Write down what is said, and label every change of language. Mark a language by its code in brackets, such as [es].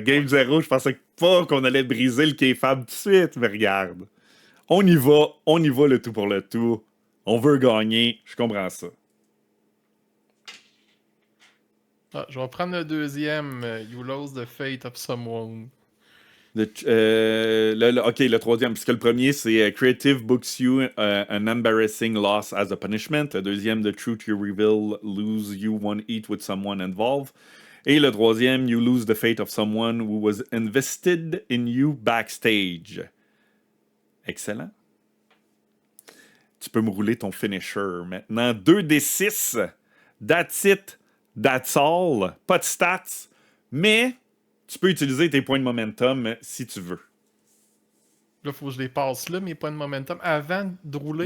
[fr] Game 0, je pensais pas qu'on allait briser le kayfabe tout de suite, mais regarde. On y va le tout pour le tout. On veut gagner, je comprends ça. Ah, je vais prendre le deuxième. [en] You lose the fate of someone. [fr] OK, le troisième, puisque le premier, c'est [en] Creative books you an embarrassing loss as a punishment. [fr] Le deuxième, [en] The truth you reveal lose you one eat with someone involved. [fr] Et le troisième, [en] You lose the fate of someone who was invested in you backstage. [fr] Excellent. Tu peux me rouler ton finisher maintenant. [en] 2d6. That's it. That's all. [fr] Pas de stats. Mais tu peux utiliser tes points de momentum si tu veux. Là, faut que je les passe là, mes points de momentum, avant de rouler.